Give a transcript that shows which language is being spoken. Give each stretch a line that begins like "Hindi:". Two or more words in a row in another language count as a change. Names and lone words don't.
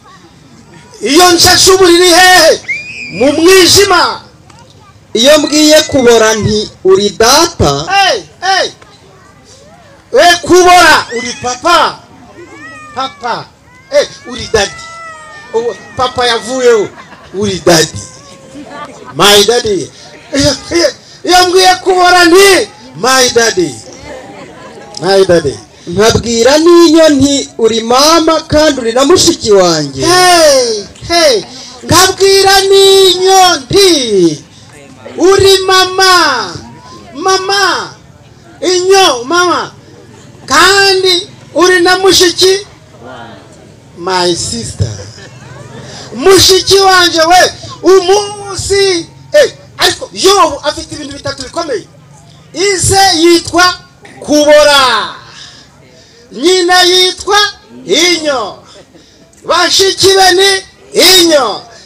Kinyarwanda: Iyo nshashe uburiri hehe mu mwijima. Iyo mbwiye kubora nti uri data. Kubora uri papa. Uri daddy. Papa yavuyeho uri daddy.
English: My daddy.
Kinyarwanda: Iyo mbwiye kubora nti
English: my daddy.
Kinyarwanda: Nkabwira n'inyo nti uri mama kandi uri na mushiki wanjye. Nkabwira n'inyo nti uri mama. Inyo mama kandi uri na mushiki.
English: My sister.
Kinyarwanda: Mushiki wanje we umunsi. Ariko Yobu afite ibintu bitatu bikomeye. Ize yitwa kubora, nyina yitwa inyo, bashiki be ni inyo.